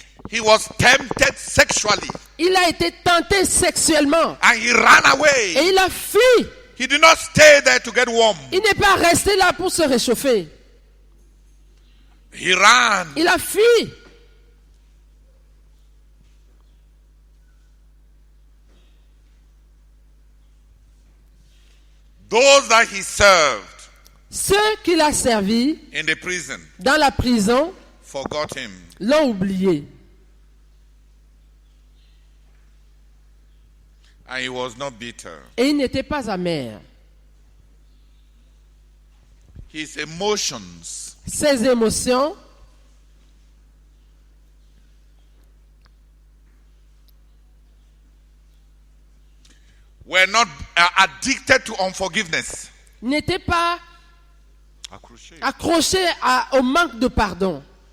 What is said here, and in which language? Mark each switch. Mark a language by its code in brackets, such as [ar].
[en] He was tempted sexually. [fr] Il a été tenté sexuellement. [en] And he ran away. [fr] Et il a fui. [en] He did not stay there to get warm. [fr] Il n'est pas resté là pour se réchauffer. [en] He ran. [fr] Il a fui. [en] Those that he served, [fr] ceux qu'il a servis [en] in the prison, [fr] dans la prison, [en] forgot him. [fr] L'ont oublié. [en] And he was not bitter. [fr] Et il n'était pas amer. [en] His emotions, [fr] ses émotions, [en] were not addicted to unforgiveness. [fr] N'étaient pas accrochés au manque de pardon.